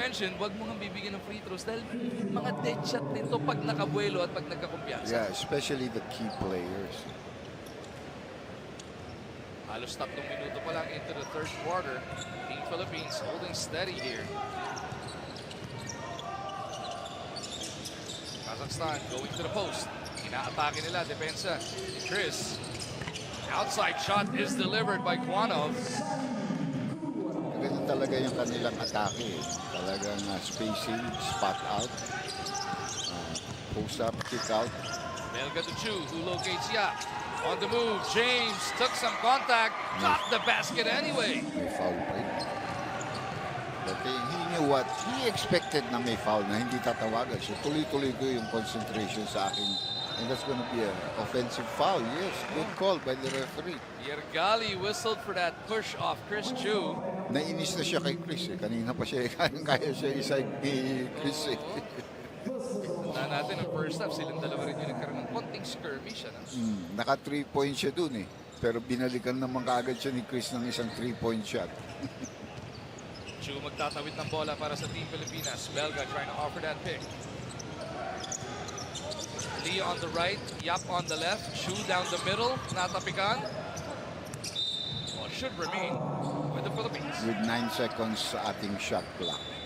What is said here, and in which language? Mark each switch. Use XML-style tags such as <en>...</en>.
<tl>mentioned, wag mo nga bibigyan ng free throws dahil mga dead shot din to pag nakabuelo at pag nagkakumpiyansa.</tl> <en>Yeah, especially the key players.</en> <tl>Halos 3 minuto pa lang</tl> <en>into the third quarter. Team Philippines holding steady here. Kazakhstan going to the post.</en> <tl>Inaatake nila, depensa.</tl> <en>Chris. Outside shot is delivered by Kwanov.</en> <tl>Ganun talaga yung kanilang atake.</tl> <en>Talagang spacing, spot out, post up, kick out. Melga to Chu, who locates Yap. On the move, James took some contact, got the basket anyway.</en> <tl>May foul pa yun.</tl> <en>But he knew what, he expected</en> <tl>na may foul na hindi tatawagan. So tuloy-tuloy ko yung concentration sa akin.</tl> <en>And that's gonna be an offensive foul. Yes, good call by the referee. Yergali whistled for that push off Chris Chu.</en> <tl>Nainis na siya kay Chris eh. Kanina pa siya, kaya siya isa ni Chris eh. Tandaan natin, ang first half, silang dalawa rin yung nagkaroon ng konting skirmish. Ano? Naka 3 points siya dun eh. Pero binalikan naman kaagad siya ni Chris ng isang 3-point shot. Chu magtatawid ng bola para sa Team Pilipinas.</tl> <en>Belga trying to offer that pick. Lee on the right, Yap on the left, Chu down the middle,</en> <tl>natapikan.</tl> <en>Well, should remain with the Philippines. With 9 seconds</en> <tl>sa ating</tl> <en>shot clock.</en>